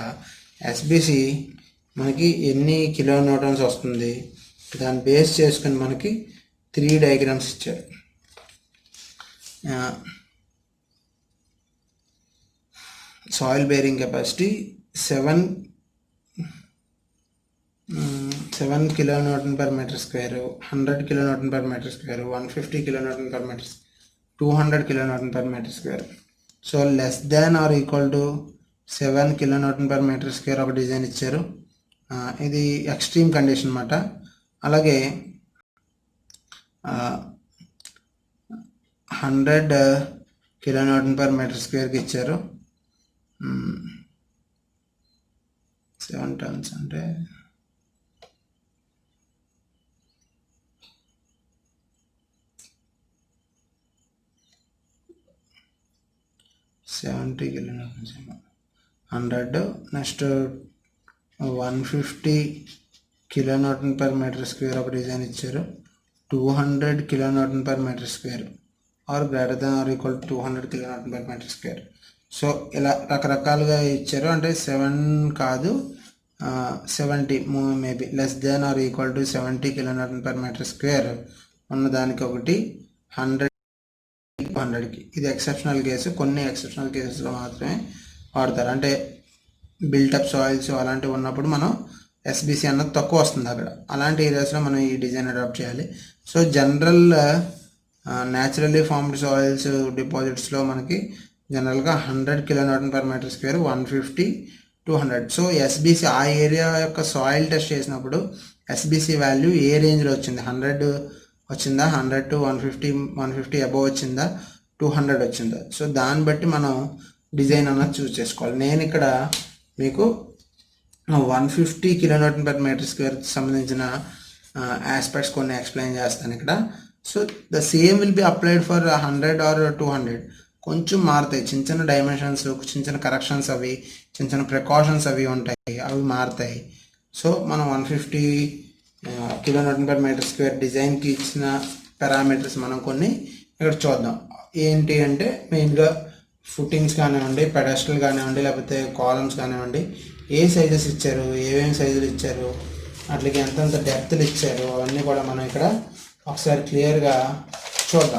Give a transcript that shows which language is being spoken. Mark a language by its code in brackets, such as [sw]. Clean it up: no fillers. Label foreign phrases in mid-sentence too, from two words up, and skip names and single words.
[te] ఎస్బిసి మనకి ఎన్ని కిలోన్యూటన్స్ వస్తుంది దాన్ని బేస్ చేసుకుని మనకి 3 డయాగ్రామ్స్ ఇచ్చారు. [en] soil bearing capacity 7 kilonewton per meter square, 100 kilonewton per meter square, 150 kilonewton per meter, 200 kilonewton per meter square. so less than or equal to 7 kilonewton per meter square [te] ఒక డిజైన్ ఇచ్చారు. ఇది [en] extreme condition [te] అన్నమాట. అలాగే 100 [en] kilonewton per meter squareకి [te] ఇచ్చారు. 7 tons అంటే 70 kilonewtons 100. [en] నెక్స్ట్ 150 kilonewton per meter square [te] ఒక డిజైన్ ఇచ్చారు. [en] 200 kilonewton per meter square or greater than or equal to 200 kilonewton per meter square. [te] సో ఇలా రకరకాలుగా ఇచ్చారు. అంటే 7 కాదు 70 [en] maybe less than or equal to 70 kilonewton per meter square [te] ఉన్నదానికి ఒకటి 100కి. ఇది [en] exceptional case, [te] కొన్ని [en] exceptional cases [te] మాత్రమే వాడతారు. అంటే [en] builtup soils [te] అలాంటివి ఉన్నప్పుడు మనం ఎస్బిసి అన్నది తక్కువ వస్తుంది అక్కడ, అలాంటి ఏరియాస్లో మనం ఈ [en] design adapt [te] చేయాలి. [en] so general naturally formed soils deposits [te] మనకి జనరల్గా [en] 100 kilonewton per meter square, [te] 150, 200. సో ఎస్బిసి ఆ ఏరియా యొక్క [en] soil test [te] చేసినప్పుడు [en] SBC value [te] ఏ రేంజ్లో వచ్చింది, 100 వచ్చిందా, 100 to 150 అబోవ్ వచ్చిందా, 200 వచ్చిందో, సో దాన్ని బట్టి మనం డిజైన్ అన్నది చూస్ చేసుకోవాలి. నేను ఇక్కడ మీకు 150 kN/m² సంబంధించిన ఆస్పెక్ట్స్ కొన్ని ఎక్స్ప్లెయిన్ చేస్తాను ఇక్కడ. [en] so the same will be applied for 100 or 200. [te] కొంచెం మారుతాయి, చిన్న చిన్న డైమెన్షన్స్, చిన్న చిన్న కరెక్షన్స్, అవి చిన్న చిన్న ప్రికాషన్స్ అవి ఉంటాయి, అవి మారుతాయి. సో మనం 150 kN/m² డిజైన్కి ఇచ్చిన పారామీటర్స్ మనం కొన్ని ఇక్కడ చూద్దాం. ఏంటి అంటే మెయిన్గా ఫుటింగ్స్ కానివ్వండి, పెడస్టల్ కానివ్వండి, లేకపోతే కాలమ్స్ కానివ్వండి, ఏ సైజెస్ ఇచ్చారు, ఏమేమి సైజులు ఇచ్చారు, అట్లకి ఎంతంత డెప్త్లు ఇచ్చారు, అవన్నీ కూడా మనం ఇక్కడ ఒకసారి క్లియర్గా చూద్దాం.